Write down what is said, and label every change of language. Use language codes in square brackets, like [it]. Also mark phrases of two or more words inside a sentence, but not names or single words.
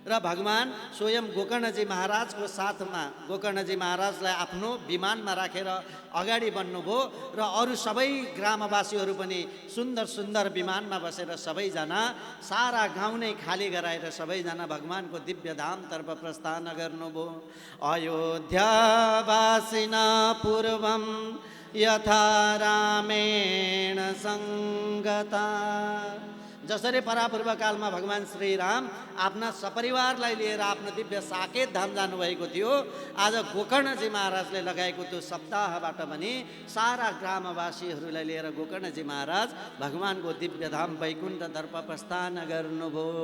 [ne] र भगवान स्वयं गोकर्णजी महाराजको साथमा गोकर्णजी महाराजलाई आफ्नो विमानमा राखेर अगाडि बढ्नुभयो र अरू सबै ग्रामवासीहरू पनि सुन्दर सुन्दर विमानमा बसेर सबैजना सारा गाउँ नै खाली गराएर सबैजना भगवानको दिव्य धामतर्फ प्रस्थान गर्नुभयो। [sa] अयोध्यावासिन पूर्वं यथा रामेण सङ्गता। [ne] जसरी परापूर्व कालमा भगवान श्रीराम आफ्ना सपरिवारलाई लिएर आफ्नो दिव्य साकेत धाम जानुभएको थियो, आज गोकर्णजी महाराजले लगाएको त्यो सप्ताहबाट पनि सारा ग्रामवासीहरूलाई लिएर गोकर्णजी महाराज भगवानको दिव्य धाम वैकुण्ठतर्फ प्रस्थान गर्नुभयो।